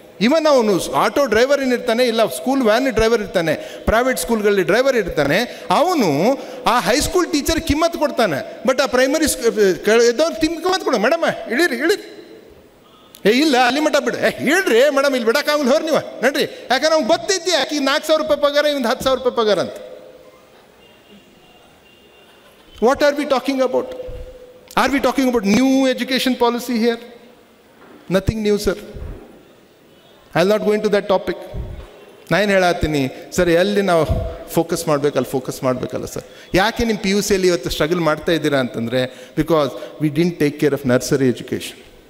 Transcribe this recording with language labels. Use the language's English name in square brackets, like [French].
[Kannada] ಇವನ್ ಅವನು auto driver ಏನಿರ್ತಾನೆ, ಇಲ್ಲ school van driver ಇರ್ತಾನೆ, ಪ್ರೈವೇಟ್ ಸ್ಕೂಲ್ಗಳಲ್ಲಿ ಡ್ರೈವರ್ ಇರ್ತಾನೆ, ಅವನು ಆ ಹೈಸ್ಕೂಲ್ ಟೀಚರ್ ಕಿಮ್ಮತ್ ಕೊಡ್ತಾನೆ. ಬಟ್ ಆ ಪ್ರೈಮರಿ ಇದ್ದವ್ರು ಕಿಮ್ಮತ್ ಕೊಡ, ಮೇಡಮ್ ಇಳೀರಿ ಇಳೀರಿ, ಇಲ್ಲ ಅಲ್ಲಿ ಮಟ್ಟ ಬಿಡು, ಹೇಳ್ರಿ ಮೇಡಮ್ ಇಲ್ಲಿ ಬಿಡೋಕ್ಕಾಗಲ್ಲ ಹೋರಿ ನೀವು ನಡ್ರಿ, ಯಾಕಂದ್ರೆ ಅವ್ನು ಗೊತ್ತೈತಿ ಆಕಿ 4,000 ರೂಪಾಯಿ ಪಗಾರ, ಇವ್ನು 10,000 ರೂಪಾಯಿ ಪಗಾರ ಅಂತ. [English] What are we talking about? Are we talking about new education policy here? Nothing new, sir. I'll not go into that topic. [Kannada] ನಾನು ಹೇಳತ್ತೀನಿ ಸರ್, ಎಲ್ಲಿ ನಾವು ಫೋಕಸ್ ಮಾಡಬೇಕಲ್ಲ ಸರ್. ಯಾಕೆ ನಿಮ್ಮ PUCಯಲ್ಲಿ ಇವತ್ತು ಸ್ಟ್ರಗಲ್ ಮಾಡ್ತಾ ಇದ್ದೀರಾ ಅಂತಂದರೆ, [English] Because we didn't take care of nursery education.